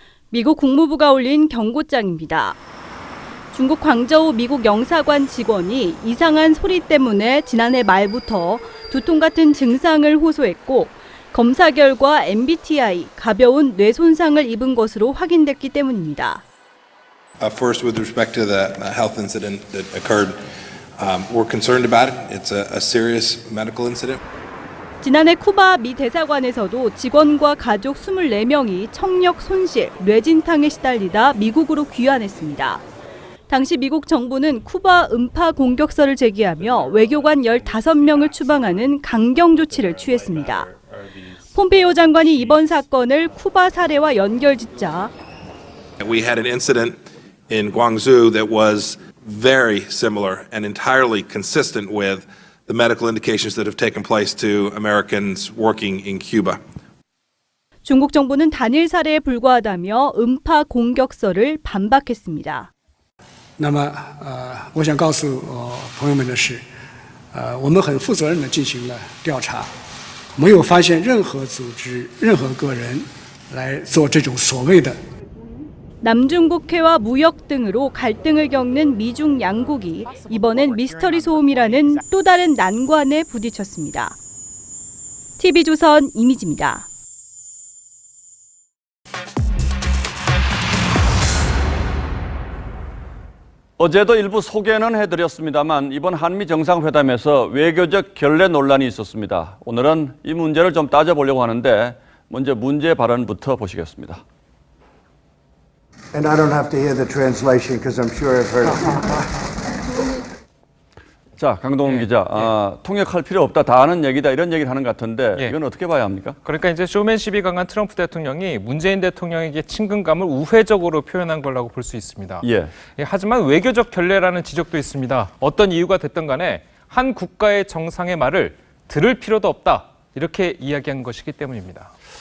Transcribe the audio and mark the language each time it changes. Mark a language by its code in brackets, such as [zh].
[ko] 미국 국무부가 올린 경고장입니다. 중국 광저우 미국 영사관 직원이 이상한 소리 때문에 지난해 말부터 두통 같은 증상을 호소했고 검사 결과 MBTI, 가벼운 뇌 손상을 입은 것으로 확인됐기 때문입니다. [en] First, with respect to the health incident that occurred, we're concerned about it. It's a serious medical incident. [ko] 지난해 쿠바 미 대사관에서도 직원과 가족 24명이 청력 손실, 뇌진탕에 시달리다 미국으로 귀환했습니다. 당시 미국 정부는 쿠바 음파 공격설을 제기하며 외교관 15명을 추방하는 강경 조치를 취했습니다. 폼페이오 장관이 이번 사건을 쿠바 사례와 연결짓자 [en] We had an incident in Guangzhou that was very similar and entirely consistent with the medical indications that have taken place to Americans working in Cuba. [ko] 중국 정부는 단일 사례에 불과하다며 음파 공격설을 반박했습니다. [zh] 那么我想告诉朋友们的是我们很负责任地进行了调查没有发现任何组织任何个人来做这种所谓的 [ko] 남중국해와 무역 등으로 갈등을 겪는 미중 양국이 이번엔 미스터리 소음이라는 또 다른 난관에 부딪혔습니다. TV조선 이미지입니다. 어제도 일부 소개는 해드렸습니다만 이번 한미 정상회담에서 외교적 결례 논란이 있었습니다. 오늘은 이 문제를 좀 따져보려고 하는데 먼저 문제 발언부터 보시겠습니다. [en] And I don't have to hear the translation because I'm sure I've heard it. [ko] 자, 강동원 기자, 통역할 필요 없다, 다 아는 얘기다 이런 얘기를 하는 것 같은데 이건 어떻게 봐야 합니까? 그러니까 이제 쇼맨십이 강한 트럼프 대통령이 문재인 대통령에게 친근감을 우회적으로 표현한 거라고 볼 수 있습니다. 하지만 외교적 결례라는 지적도 있습니다. 어떤 이유가 됐든 간에 한 국가의 정상의 말을 들을 필요도 없다 이렇게 이야기한 것이기 때문입니다.